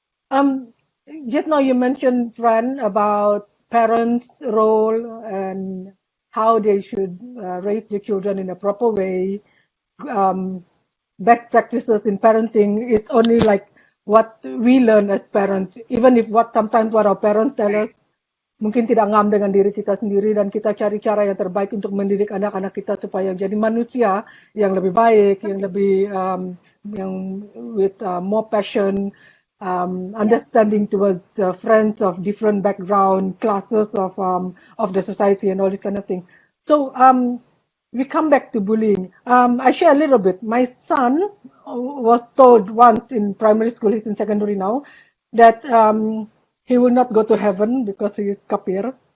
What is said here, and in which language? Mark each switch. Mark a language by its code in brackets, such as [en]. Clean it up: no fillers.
[en] Um, just now you mentioned, Fran, about parents' role and how they should raise the children in a proper way. Um, Best practices in parenting is only like what we learn as parents, even if sometimes what our parents tell us [ms] mungkin tidak ngam dengan diri kita sendiri, dan kita cari cara yang terbaik untuk mendidik anak-anak kita supaya jadi manusia yang lebih baik, yang lebih yang [en] with more passion, Yeah. understanding towards friends of different background, classes of the society, and all this kind of thing. So we come back to bullying. I share a little bit. My son was told once in primary school, he's in secondary now, that he will not go to heaven because he is kafir.